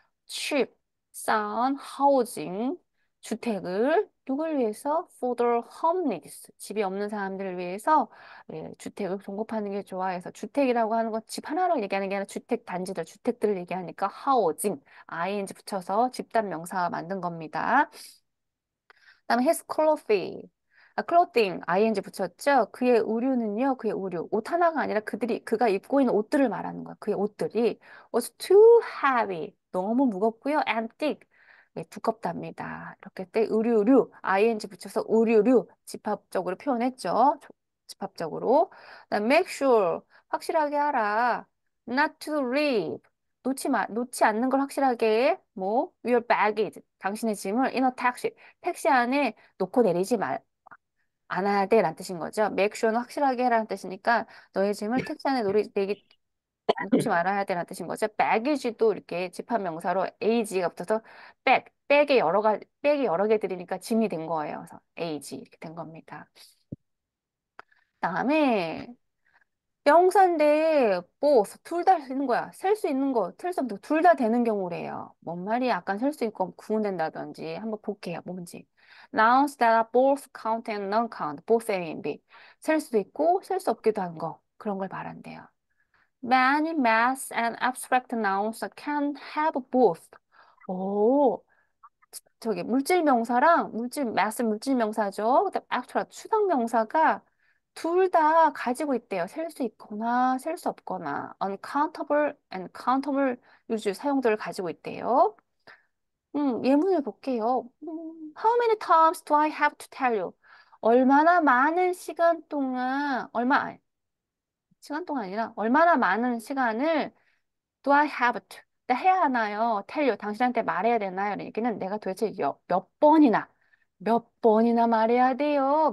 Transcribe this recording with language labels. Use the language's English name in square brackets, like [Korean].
[Korean] cheap, 싼 housing, 주택을 누굴 위해서? [English] For the homeless, [Korean] 집이 없는 사람들을 위해서 예, 주택을 공급하는 게 좋아해서 주택이라고 하는 건 집 하나로 얘기하는 게 아니라 주택 단지들, 주택들을 얘기하니까 housing, ing 붙여서 집단 명사 만든 겁니다. 그다음에 his clothing, ing 붙였죠. 그의 의류는요, 그의 의류, 옷 하나가 아니라 그가 입고 있는 옷들을 말하는 거야. 그의 옷들이 [English] was too heavy, [Korean] 너무 무겁고요, [English] and thick, [Korean] 예, 두껍답니다. 이렇게 때 의류류, ing 붙여서 의류류 집합적으로 표현했죠. 집합적으로. 그다음 [English] make sure, [Korean] 확실하게 하라. [English] not to leave, [Korean] 놓지 않는 걸 확실하게 해. 뭐, [English] your baggage, [Korean] 당신의 짐을 [English] in a taxi, [Korean] 택시 안에 놓고 내리지 않아야 돼 라는 뜻인 거죠. make sure는 확실하게 해라는 뜻이니까 너의 짐을 택시 안에 놓지 말아야 돼 라는 뜻인 거죠. baggage도 이렇게 집합명사로 ag가 붙어서 백이 여러 개 들이니까 짐이 된 거예요. 그래서 ag 이렇게 된 겁니다. 다음에 명사인데 both 둘 다 쓰는 거야. 셀 수 있는 거, 셀 수 없는 거 둘 다 되는 경우래요. 뭔 말이 약간 셀 수 있고 구분된다든지 한번 볼게요. 뭔지. [English] Nouns that are both count and non-count, both A and B. [Korean] 셀 수도 있고 셀 수 없기도 한 거. 그런 걸 말한대요. [English] Many math and abstract nouns can have both. [Korean] 오, 저기 물질 명사랑 math 물질 명사죠. 그다음 abstract 추상 명사가 둘 다 가지고 있대요. 셀 수 있거나 셀 수 없거나 [English] uncountable and countable [Korean] 유주 사용들을 가지고 있대요. 예문을 볼게요. [English] How many times do I have to tell you? [Korean] 얼마나 많은 시간 동안 시간 동안 아니라 얼마나 많은 시간을 [English] Do I have to? [Korean] 나 해야 하나요? [English] tell you. [Korean] 당신한테 말해야 되나요? 이런 얘기는 내가 도대체 몇 번이나 말해야 돼요.